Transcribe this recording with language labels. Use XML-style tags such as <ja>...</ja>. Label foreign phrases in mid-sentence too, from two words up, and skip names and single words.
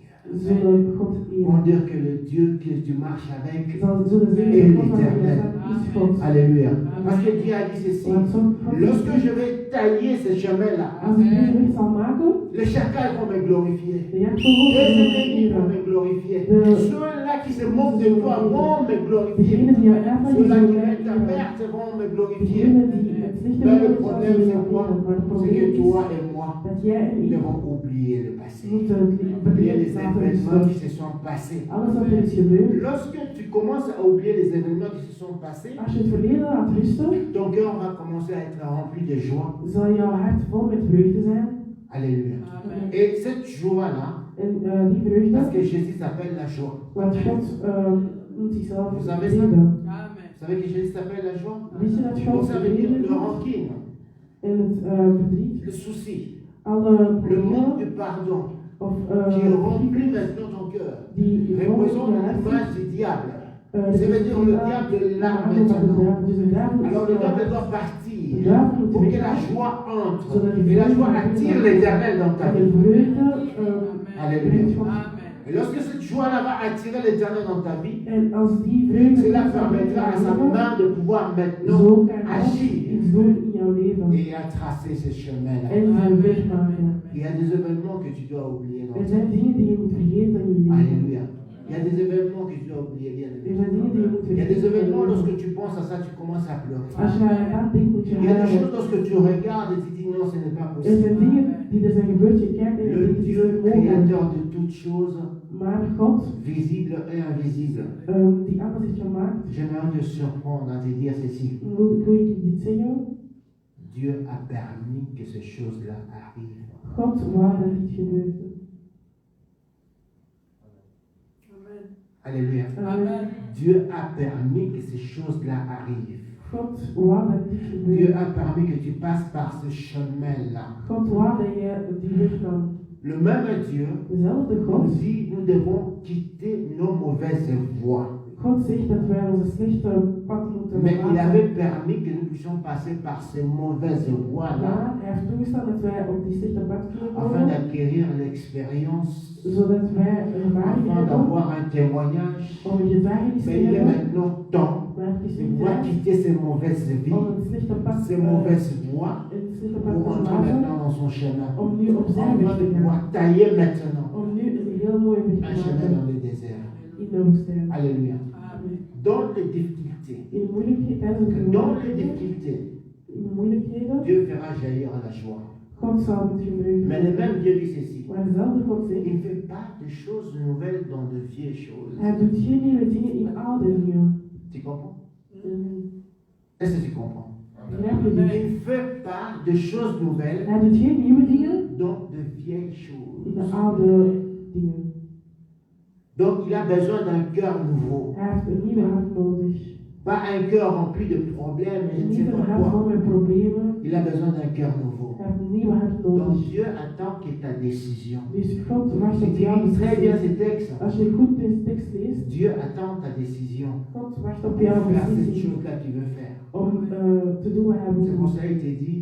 <nl>zullen God</nl> <fr>Vont</fr> <nl>eren.</nl> <fr>dire que le Dieu que tu marches avec,</fr> <nl>Zullen zeggen</nl> <fr>Et</fr> <nl>dat God van</nl> <fr>l'éternel.</fr> <nl>je is God.</nl> <fr>Alléluia. Parce que Dieu a dit ceci,</fr> <nl>Want zo God</nl> <fr>lorsque je vais tailler ce chemin-là,</fr> <nl>als ik deze weg zal maken,</nl> <fr>les chacals vont me glorifier.</fr> <nl>de jakvogels</nl> <fr>Les</fr> <nl>zullen</nl> <fr>ennemis vont</fr> <nl>eren.</nl> <fr>me glorifier.</fr> <nl>De-</nl> <fr>Ceux-là qui se moquent de toi vont me glorifier.</fr> <nl>Degenen die jou uitlachen</nl> <fr>Ceux-là qui</fr> <nl>zullen mij</nl> <fr>mettent ta</fr> <nl>eren.</nl> <fr>perte vont me glorifier.</fr> <nl>Degenen die het slechte</nl> <fr>Mais le</fr> <nl>willen</nl> <fr>problème,</fr> <nl>zullen</nl> <fr>c'est</fr> <nl>jou</nl> <fr>quoi?</fr> <nl>eren. Maar het</nl> <fr>C'est</fr> <nl>probleem</nl> <fr>que toi</fr> <nl>is</nl> <fr>et moi,</fr> <nl>dat jij en</nl> <fr>nous</fr> <nl>ik</nl> <fr>devons oublier le passé.</fr> <nl>moeten</nl> <fr>Oublier</fr> <nl>verleden</nl> <fr>les</fr> <nl>laten</nl> <fr>événements qui</fr> <nl>rusten.</nl> <fr>se sont passés.</fr> <nl>Alles wat er is gebeurd,</nl> <fr>Lorsque tu commences à oublier les événements qui se sont passés,</fr> <nl>als je het verleden laat rusten,</nl> <fr>ton cœur va commencer à être rempli de joie.</fr> <nl>zal jouw hart vol met vreugde zijn.</nl> <fr>Alléluia. Amen. Et cette joie-là,</fr> <nl>En die vreugde,</nl> <fr>parce que Jésus s'appelle la joie.</fr> <nl>want God noemt zichzelf</nl> <fr>Vous savez ça?</fr> <nl>vrede.</nl> <fr>Amen. Vous savez que Jésus s'appelle la joie?</fr> <nl>Wist je dat</nl> <fr>Donc</fr> <nl>God</nl> <fr>ça veut dire</fr> <nl>vrede</nl> <fr>le</fr> <nl>noemt?</nl> <fr>rancune,</fr> <nl>En het verdriet,</nl> <fr>le souci,</fr> <nl>alle</nl> <fr>le manque</fr> <nl>problemen</nl> <fr>de pardon</fr> <nl>of</nl> <fr>qui remplit maintenant ton cœur</fr> <nl>die</nl> <fr>représente</fr> <nl>je hart</nl> <fr>l'image du diable.</fr> <nl>zit,</nl> <fr>Ça veut dire le diable est là maintenant.</fr> <nl>Dus de duivel</nl> <fr>Alors le diable</fr> <nl>is</nl> <fr>doit</fr> <nl>de</nl> <fr>partir</fr> <nl>duivel moet</nl> <fr>pour que la</fr> <nl>weggaan.</nl> <fr>joie entre. Et la joie attire l'éternel dans ta</fr> <nl>En de</nl> <fr>vie.</fr> <nl>vreugde</nl> <fr>Alléluia.</fr> <nl>brengt God.</nl> <fr>Amen. Et lorsque cette joie-là va attirer l'éternel dans ta vie,</fr> <nl>En als die vreugde</nl> <fr>cela</fr> <nl>God zal</nl> <fr>permettra à sa</fr> <nl>brengen,</nl> <fr>main de pouvoir maintenant</fr> <nl>zo kan God</nl> <fr>agir</fr> <nl>iets doen in jouw leven.</nl> <fr>et à tracer ce chemin-là.</fr> <nl>En zijn weg maken.</nl> <fr>Il y a des événements que tu dois oublier dans</fr> <nl>Er</nl> <fr>ta</fr> <nl>zijn</nl> <fr>vie.</fr> <nl>dingen die je moet vergeten in je leven.</nl> <fr>Alléluia. Il y a des événements que tu dois oublier, bien</fr> <nl>Er</nl> <fr>aimé.</fr> <nl>zijn dingen die je moet</nl> <fr>Il y a des</fr> <nl>vergeten.</nl> <fr>événements, lorsque tu penses à ça, tu commences à pleurer.</fr> <nl>Als je aan denkt, moet je</nl> <fr>Il y a des choses,</fr> <nl>huilen.</nl> <fr>lorsque tu regardes et tu dis non, ce n'est pas</fr> <nl>Er</nl> <fr>possible.</fr> <nl>zijn dingen die er zijn gebeurd, je kijkt en je</nl> <fr>Le</fr> <nl>denkt, het is</nl> <fr>Dieu</fr> <nl>niet mogelijk.</nl> <fr>créateur de toutes choses,</fr> <nl>Maar God,</nl> <fr>visible et invisible,</fr> <nl>die alles heeft gemaakt,</nl> <fr>j'aimerais te surprendre à te dire ceci.</fr> <nl>wil ik dit zeggen.</nl> <fr>Dieu a permis que ces choses-là arrivent.</fr> <nl>God wou dat dit gebeurde.</nl> <fr>Amen. Alléluia. Amen. Dieu a permis que ces choses-là arrivent.</fr> <nl>God wou dat dit</nl> <fr>Dieu</fr> <nl>gebeurde.</nl> <fr>a permis que tu passes par ce chemin-là.</fr> <nl>God wou dat je die weg nam.</nl> <fr>Le même Dieu</fr> <nl>Dezelfde</nl> <fr>nous</fr> <nl>God.</nl> <fr>dit nous devons quitter nos mauvaises voies.</fr> <nl>God zegt dat wij onze slechte pad moeten</nl> <fr>Mais il</fr> <nl>verlaten.</nl> <fr>avait permis que nous puissions passer par ces mauvaises voies-là</fr> <nl>Maar hij heeft toegestaan dat wij op die slechte pad kunnen</nl> <fr>afin</fr> <nl>komen,</nl> <fr>d'acquérir l'expérience,</fr> <nl>zodat wij ervaring</nl> <fr>afin</fr> <nl>hebben</nl> <fr>d'avoir un témoignage.</fr> <nl>om een getuigenis te</nl> <fr>Mais il est</fr> <nl>hebben.</nl> <fr>maintenant temps</fr> <nl>Maar het is</nl> <fr>de</fr> <nl>niet</nl> <fr>pouvoir</fr> <nl>tijd</nl> <fr>quitter ces mauvaises</fr> <nl>om</nl> <fr>vies,</fr> <nl>het slechte pad</nl> <fr>ces mauvaises voies,</fr> <nl>het slechte pad</nl> <fr>pour</fr> <nl>te</nl> <fr>entrer</fr> <nl>verlaten,</nl> <fr>maintenant dans son chemin.</fr> <nl>om nu op zijn</nl> <fr>Afin</fr> <nl>weg</nl> <fr>de</fr> <nl>te gaan.</nl> <fr>pouvoir tailler maintenant</fr> <nl>Om nu een heel mooie weg</nl> <fr>un</fr> <nl>te</nl> <fr>chemin</fr> <nl>maken</nl> <fr>dans le désert.</fr> <nl>in de woestijn.</nl> <fr>Alléluia. Amen. Dans les difficultés,</fr> <nl>In de moeilijkheden, tijdens de</nl> <fr>dans les</fr> <nl>moeilijkheden,</nl> <fr>difficultés,</fr> <nl>in de moeilijkheden,</nl> <fr>Dieu fera jaillir la joie.</fr> <nl>God zal met je vreugde.</nl> <fr>Mais le même Dieu dit ceci.</fr> <nl>Maar dezelfde God zegt,</nl> <fr>Il ne fait pas de choses nouvelles dans de vieilles choses.</fr> <nl>hij doet geen nieuwe dingen in oude dingen.</nl> <fr>Tu comprends? Mm. Est-ce que tu comprends?</fr> <nl>Begrijp je</nl> <fr>Il</fr> <nl>dit?</nl> <fr>ne fait pas de choses nouvelles</fr> <nl>Hij doet geen nieuwe dingen</nl> <fr>dans de vieilles</fr> <nl>in</nl> <fr>choses.</fr> <nl>de oude dingen.</nl> <fr>Donc il a besoin d'un cœur nouveau.</fr> <nl>Hij heeft een nieuwe hart nodig.</nl> <fr>Pas un cœur rempli de problèmes et je ne</fr> <nl>Niet</nl> <fr>sais</fr> <nl>een</nl> <fr>pas</fr> <nl>hart vol</nl> <fr>quoi.</fr> <nl>met problemen.</nl> <fr>Il a besoin d'un cœur nouveau.</fr> <nl>Hij heeft een nieuwe hart</nl> <fr>Donc</fr> <nl>nodig.</nl> <fr>Dieu attend que ta décision.</fr> <nl>Dus God wacht</nl> <fr>Si</fr> <nl>op</nl> <fr>tu</fr> <nl>jouw</nl> <fr>lis très bien</fr> <nl>beslissing.</nl> <fr>ces textes,</fr> <nl>Als je goed deze tekst leest,</nl> <fr>Dieu attend ta décision.</fr> <nl>God wacht op</nl> <fr>Pour</fr> <nl>jouw</nl> <fr>faire cette</fr> <nl>beslissing</nl> <fr>chose-là que tu veux faire.</fr> <nl>om te doen wat hij wil</nl> <fr>C'est pour</fr> <nl>doen.</nl> <fr>ça qu'il te dit,</fr>